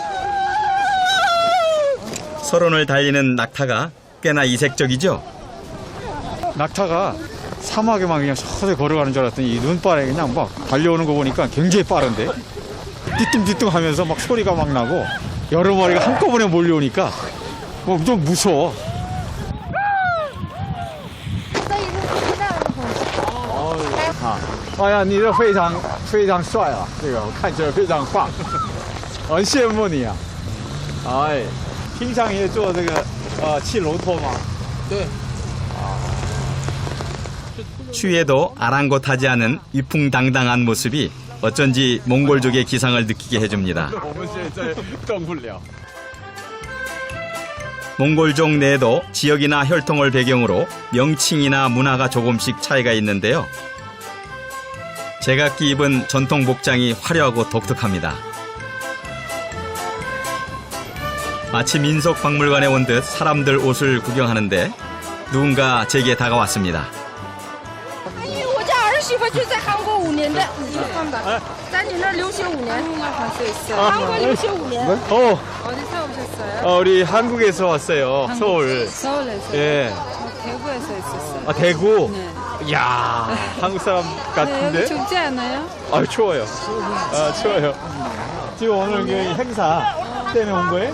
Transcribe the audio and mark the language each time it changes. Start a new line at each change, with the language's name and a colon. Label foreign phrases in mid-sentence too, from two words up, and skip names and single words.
Korean: 서론을 달리는 낙타가 꽤나 이색적이죠. 낙타가 사막에만 그냥 서서히 걸어가는 줄 알았더니 이 눈발에 그냥 막 달려오는 거 보니까 굉장히 빠른데 뒤뚱뒤뚱 하면서 막 소리가 막 나고 여러 마리가 한꺼번에 몰려오니까 좀 무서워.
Chinese: 哎呀，你这非常非常帅啊！这个我看起来非常棒，我很羡慕你啊！哎，平常也做这个骑骆驼吗？
Korean: 추위에도 아랑곳하지 않은 위풍당당한 모습이 어쩐지 몽골족의 기상을 느끼게 해줍니다.
Chinese: 我们现在动不了。
Korean: 몽골족 내에도 지역이나 혈통을 배경으로 명칭이나 문화가 조금씩 차이가 있는데요. 제각기 입은 전통 복장이 화려하고 독특합니다. 마치 민속박물관에 온 듯 사람들 옷을 구경하는데 누군가 제게 다가왔습니다.
Chinese: 我家儿媳妇就在韩国5年的，在你那儿留学5年，韩国留学5年。
Korean: 어, 어디서 오셨어요? 우리 한국에서 왔어요. 서울. 서울에서. 예. 대구에서 있었어요. 아, 대구. 네. 이야, 한국 사람 여기 같은데? 춥지 않아요? 아, 추워요. 아, 추워요. 지금 오늘 그 행사 때문에 온 거예요?